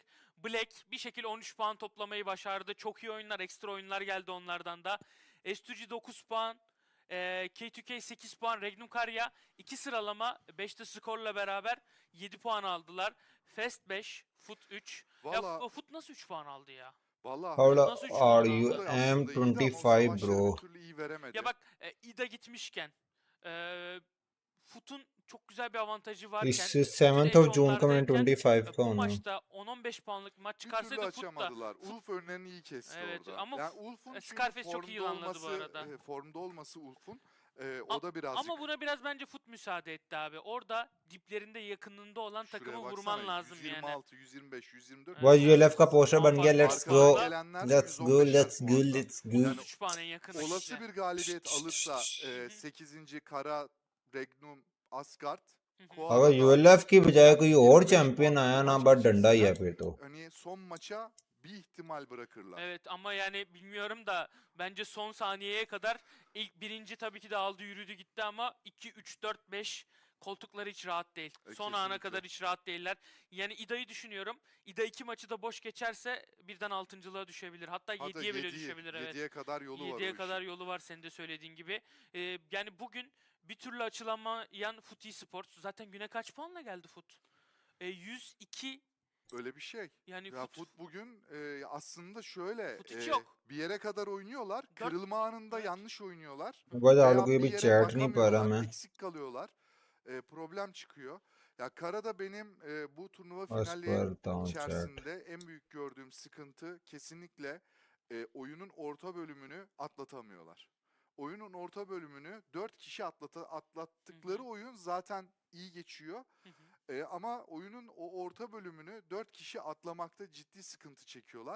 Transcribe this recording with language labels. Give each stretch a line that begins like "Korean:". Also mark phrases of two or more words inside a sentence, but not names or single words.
Turkish: Black bir şekilde 13 puan toplamayı başardı. Çok iyi oyunlar, ekstra oyunlar geldi onlardan da. S2G 9 puan. K2K 8 puan. Regnum Karya 2 sıralama 5'te skorla beraber 7 puan aldılar. Fest 5, Foot 3. Ya Valla- Foot nasıl 3 puan aldı ya? Vallahi
English: How
Turkish: Nasıl üç puan
English: are you?
Turkish: aldı? da aslında iyiydi ama o M25 savaşları bro. bir türlü iyi veremedi. Ya bak İda gitmişken Foot'un çok güzel bir avantajı varken
Hindi: इस
Turkish: bütün
English: 7th edge of June
Hindi: का मैंने
Turkish: onlardayken
Hindi: 25 का
Turkish: bu
Hindi: होना।
Turkish: maçta 10-15 puanlık bir maç bir türlü çıkarsaydı Foot da açamadılar. Ulf önlerini iyi kesti Evet, orada. ama Yani Ulf'un çünkü Scarface çok iyi yılanladı bu arada. formda olması Ulf'un A- o da birazcık. Ama buna biraz bence Foot müsaade etti abi. Orada diplerinde yakınında olan Şuraya takımı baksana, vurman lazım 126, 125, 124. Evet.
Hindi: Vay ULF का पोस्टर बन गया,
Turkish: Arkadan
English: let's go,
Turkish: gelenler
English: let's go,
Turkish: 115'ler
English: let's go,
Turkish: puanda.
English: let's go.
Turkish: Yani 33 puan en yakın olası rakipte. bir galibiyet alırsa 8. Kara, Regnum, Asgard.
Hindi: अगर ULF की बजाय कोई और चैंपियन आया ना, बट डंडा ही है फिर तो।
Turkish: Hani son maça bir ihtimal bırakırlar. Evet ama yani bilmiyorum da bence son saniyeye kadar ilk birinci tabii ki de aldı yürüdü gitti ama 2, 3, 4, 5 koltukları hiç rahat değil. Son ana Kesinlikle. kadar hiç rahat değiller. Yani İda'yı düşünüyorum. İda 2 maçı da boş geçerse birden 6.'lığa düşebilir. Hatta 7'ye bile düşebilir. Evet. 7'ye kadar yolu var o 7'ye işin. kadar yolu var senin de söylediğin gibi. Yani bugün bir türlü açılamayan Foot Esports. Zaten güne kaç puanla geldi Foot? 102 Öyle bir şey. yani Ya Foot. bugün aslında şöyle Fut hiç yok. bir yere kadar oynuyorlar. Kırılma anında Evet. yanlış oynuyorlar.
Hindi: बस
Turkish: Veya
Hindi: आलू कोई
Turkish: bir
Hindi: भी
Turkish: yere
Hindi: चैट नहीं पा रहा
Turkish: bakamıyorlar,
Hindi: मैं।
Turkish: eksik kalıyorlar. Problem çıkıyor. Ya Kara'da benim bu turnuva
Hindi: बस
Turkish: finali
Hindi: पढ़ता हूँ चैट।
Turkish: içerisinde en büyük gördüğüm sıkıntı kesinlikle oyunun orta bölümünü atlatamıyorlar. Oyunun orta bölümünü 4 kişi atlattıkları oyun zaten iyi geçiyor. Ama oyunun o orta bölümünü 4 kişi atlamakta ciddi sıkıntı çekiyorlar.